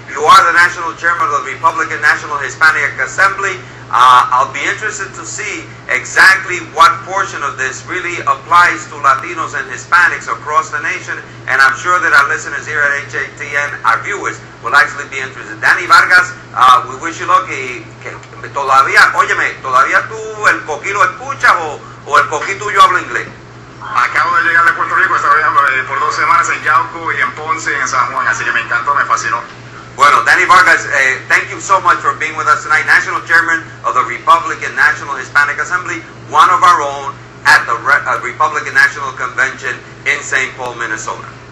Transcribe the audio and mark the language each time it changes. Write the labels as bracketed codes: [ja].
[en] You are the national chairman of the Republican National Hispanic Assembly. I'll be interested to see exactly what portion of this really applies to Latinos and Hispanics across the nation, and I'm sure that our listeners here at HITN, our viewers, will actually be interested. Danny Vargas, we wish you luck. [es] Todavía tú el coquí lo escuchas o el coquí tuyo habla inglés. Acabo de llegar de Puerto Rico, estaba por 2 semanas en Yauco y en Ponce y en San Juan, así que me encantó, me fascinó. Bueno, [en] Danny Vargas, thank you so much for being with us tonight. National Chairman of the Republican National Hispanic Assembly, one of our own at the Republican National Convention in St. Paul, Minnesota.